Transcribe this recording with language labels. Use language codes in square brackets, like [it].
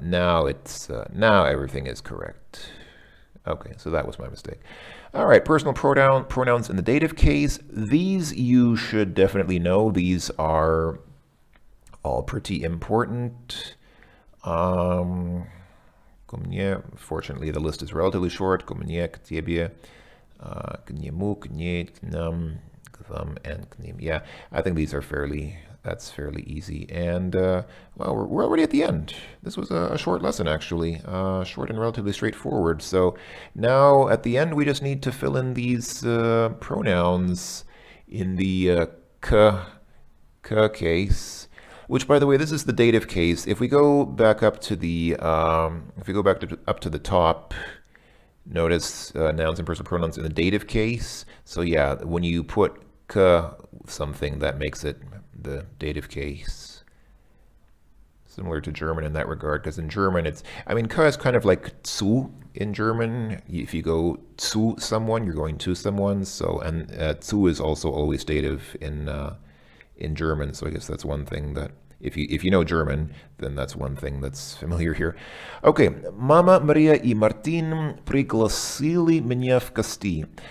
[en] Now now everything is correct. Okay, so that was my mistake. All right, personal pronouns in the dative case. These you should definitely know. These are all pretty important. [ru] Ко мне, [en] fortunately, the list is relatively short. [ru] Ко мне, к тебе, к нему, к ней, к нам, к вам, and к ним. [en] Yeah, I think these are that's fairly easy. And, well, we're already at the end. This was a short lesson, actually. Short and relatively straightforward. So now, at the end, we just need to fill in these pronouns in the k case. Which, by the way, this is the dative case. If we go back up to the, up to the top, notice nouns and personal pronouns in the dative case. So yeah, when you put k something, that makes it the dative case. Similar to German in that regard, because in German ka is kind of like zu in German. If you go zu someone, you're going to someone. So, and zu is also always dative in German. So I guess that's one thing that, if you know German, then that's one thing that's familiar here. [ru] Okay, Mama Maria и Мартин пригласили меня в гости.